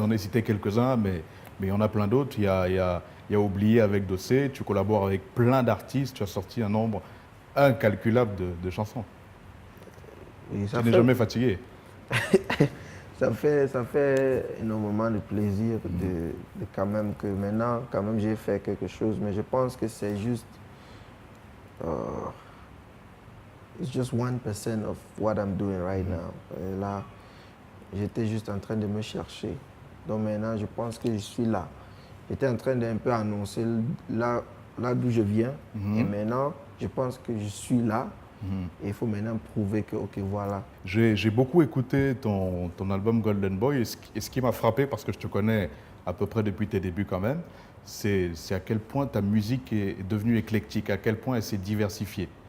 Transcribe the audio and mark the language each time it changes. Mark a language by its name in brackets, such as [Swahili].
[French] J'en ai cité quelques-uns, mais il y en a plein d'autres. Il y a Oublié avec Dossé, tu collabores avec plein d'artistes, tu as sorti un nombre incalculable de chansons. Et Tu n'es jamais fatigué. Ça fait énormément de plaisir de quand même que maintenant, quand même, j'ai fait quelque chose. Mais je pense que c'est juste [English] It's just 1% of what I'm doing right now. [French] Et là, j'étais juste en train de me chercher. Donc maintenant, je pense que je suis là. J'étais en train d'un peu annoncer là d'où je viens. Et maintenant, je pense que je suis là. Et il faut maintenant prouver que, ok, voilà. J'ai beaucoup écouté ton album Golden Boy. Et ce qui m'a frappé, parce que je te connais à peu près depuis tes débuts quand même, c'est à quel point ta musique est devenue éclectique, à quel point elle s'est diversifiée.